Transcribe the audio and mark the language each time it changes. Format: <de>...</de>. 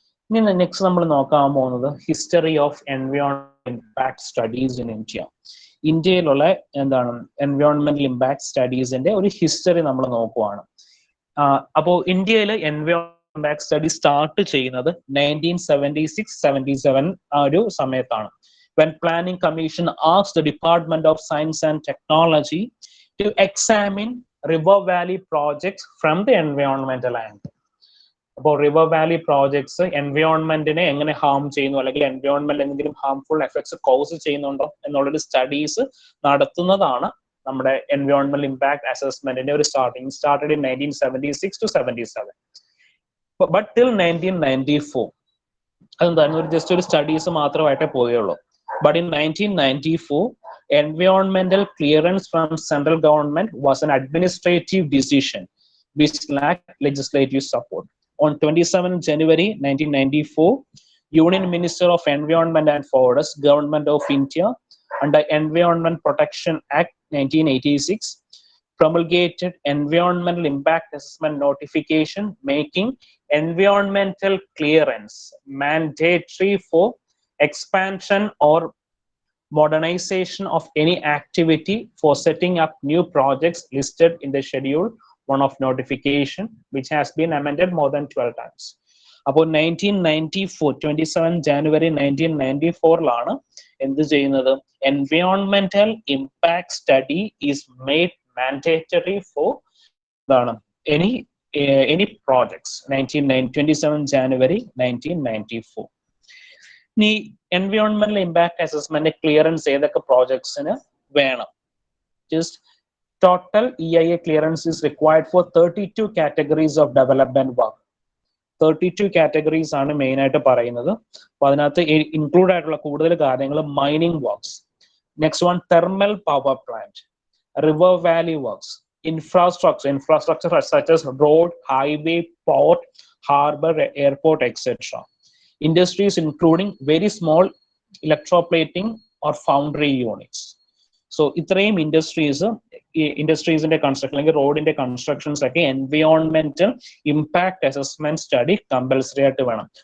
<ml>ഇനി നെക്സ്റ്റ് നമ്മൾ നോക്കാൻ പോകുന്നത്</ml> <en>History of എൻവയോൺമെന്റൽ impact studies in India.</en> <ml>ഇന്ത്യയിലുള്ള എന്താണ് എൻവയോൺമെന്റൽ ഇമ്പാക്ട് സ്റ്റഡീസിന്റെ ഒരു ഹിസ്റ്ററി നമ്മൾ നോക്കുവാണ്. അപ്പോൾ ഇന്ത്യയിൽ എൻവയോൺമെന്റൽ ഇമ്പാക്ട് സ്റ്റഡി സ്റ്റാർട്ട് ചെയ്യുന്നത് 1976-77 ആ ഒരു സമയത്താണ്.</ml> <en>When Planning Commission asked the Department of Science and Technology to examine river valley projects from the environmental angle.</en> <ml>അപ്പോൾ റിവർ വാലി പ്രോജക്ട്സ് എൻവയോൺമെന്റിനെ എങ്ങനെ ഹാം ചെയ്യുന്നു, അല്ലെങ്കിൽ എൻവയോൺമെന്റ് എന്തെങ്കിലും ഹാംഫുൾ എഫക്ട്സ് കോസ് ചെയ്യുന്നുണ്ടോ എന്നുള്ളൊരു സ്റ്റഡീസ് നടത്തുന്നതാണ് നമ്മുടെ എൻവയോൺമെന്റൽ ഇമ്പാക്ട് അസസ്മെന്റിന്റെ ഒരു started in 1976-77. But till 1994 അതെന്തായിരുന്നു, just ഒരു studies മാത്രമായിട്ടേ പോയുള്ളൂ.</ml> <en>But in 1994, environmental clearance from central government was an administrative decision which lacked legislative support. On 27 January 1994, Union Minister of Environment and Forests, Government of India, under Environment Protection Act 1986, promulgated environmental impact assessment notification, making environmental clearance mandatory for expansion or modernization of any activity for setting up new projects listed in the Schedule 1 of notification, which has been amended more than 12 times.</en> <ml>അപ്പോൾ 1994 27 January 1994 എന്ത് ചെയ്യുന്നത്,</ml> <en>എൻവയോൺമെന്റൽ impact study is made mandatory four any projects.</en> <ml>27 January 1994. ഇനി എൻവയോൺമെന്റൽ impact assessment clearance ഏതൊക്കെ പ്രോജക്ട്സിന് വേണം?</ml> <en>Just total EIA clearance is required for 32 categories of development work.</en> <ml>32 categories ആണ് main ആയിട്ട് പറയുന്നത്. അപ്പൊ അതിനകത്ത് ഇൻക്ലൂഡ് ആയിട്ടുള്ള കൂടുതൽ കാര്യങ്ങൾ mining works, next one thermal power plant, river Valley works,</ml> <en>infrastructure such as road, highway, port, harbor, airport, etc. Industries including very small electroplating or foundry units.</en> <ml>So ഇത്രയും ഇൻഡസ്ട്രീസിന്റെ construction അല്ലെങ്കിൽ റോഡിന്റെ കൺസ്ട്രക്ഷൻസ് ഒക്കെ എൻവയോൺമെന്റൽ impact assessment study compulsory ആയിട്ട് വേണം.</ml>